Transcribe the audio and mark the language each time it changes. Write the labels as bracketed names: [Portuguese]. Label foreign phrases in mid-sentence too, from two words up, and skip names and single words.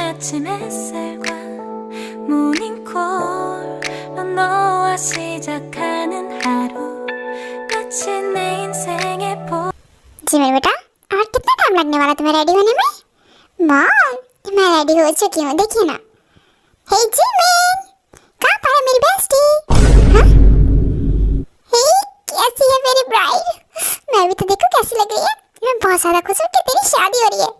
[Korean] 아침 햇살과 모닝콜로 너와 시작하는 하루 마치 내 인생의 [Hindi] जिमिन बेटा, और कितना टाइम लगने वाला तुम्हें रेडी होने में? मॉम, मैं रेडी हो चुकी हूँ, देखिए ना। हे जिमिन, कहाँ पर है मेरी बेस्टी? हाँ? हे, कैसी है मेरी ब्राइड? मैं भी तो देखो कैसी लग रही है। मैं बहुत ज्यादा खुश हूँ कि तेरी शादी हो रही है।